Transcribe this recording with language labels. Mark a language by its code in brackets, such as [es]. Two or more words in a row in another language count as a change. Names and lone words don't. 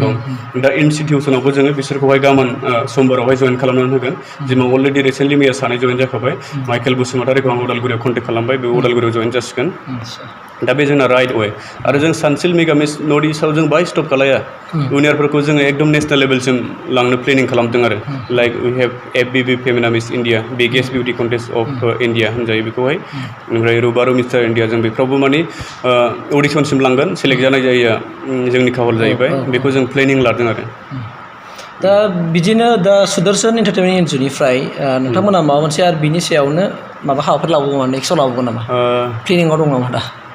[brx] दं दा इनस्टिटिउसनावबो जोङो बिसोरखौहाय गाबोन समबारावहाय जइन खालामनानै होगोन जिमाव [en] already recently [brx] मैया सानै जइन जाखाबाय माइकेल बसुमतारीखौ आं उदालगुरियाव कन्टेक्ट खालामबाय बे उदालगुरियाव जइन जासिगोन दा बे जोंना [en] right way [brx] आरो जों सानसिल मेगा मिस नर्थ इस्टआव जों बाहाय स्टप खालाया उइनारफोरखौ जोङो एकदम नेसनेल लेभेलसिम लांनो प्लेनिं खालामदों आरो [en] like we have FBB Femina Miss India biggest beauty contest of India [brx] होनजायो बेखौहाय ओमफ्राय रुबारु मिस्टार इण्डिया जों बेफ्रावबो माने अडिसनसिम लांगोन सेलेक्ट जानाय जायैया जोंनि खाफाल जाहैबाय बेखौ जों प्लेनिं लादों आरो दा बिदिनो दा सुदर्शन एन्टारटेनमेन्ट एनजिअनिफ्राय नोंथांमोना माबा मोनसे आरो बिनि सायावनो माबा हाबाफोर लाबावगोन नेक्स्टआव लाबावगोन नामा प्लेनिङाव दं नामा दा